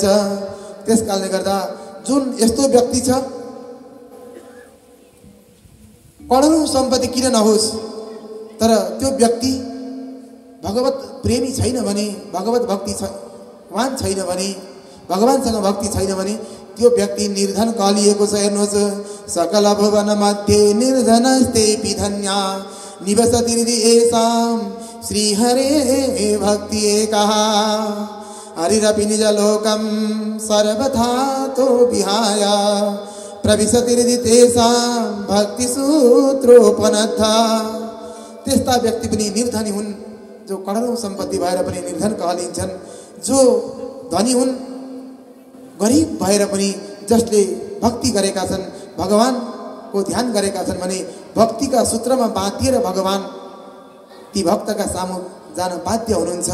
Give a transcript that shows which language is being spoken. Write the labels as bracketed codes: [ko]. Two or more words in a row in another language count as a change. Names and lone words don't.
[ne] त्यस कारणले गर्दा जुन यस्तो व्यक्ति छ करोडौं सम्पत्ति किन नहोस् तर त्यो व्यक्ति भगवत प्रेमी छैन भने भगवत भक्ति वान छैन भने भगवानसँग भक्ति छैन भने त्यो व्यक्ति निर्धन कहलिएको छ। [sa] हेर्नुहोस् सकल भुवन मध्ये निर्धनस्तेऽपि धन्या निवसति हृदि येषां श्रीहरे भक्ति एकः हरिरपि निजलोकं सर्वथा तो विहाय प्रविशति हृदि तेषां भक्तिसूत्रोपनद्धा। [ne] त्यस्ता व्यक्ति पनि निर्धनी हुन् जो करोडौं सम्पत्ति भएर पनि निर्धन कहलिन्छन् जो धनी हुन् गरिब भएर पनि जसले भक्ति गरेका छन् भगवानको ध्यान गरेका छन् भने भक्तिका सूत्रमा बाँधिएर भगवान ती भक्तका सामु जान बाध्य हुनुहुन्छ।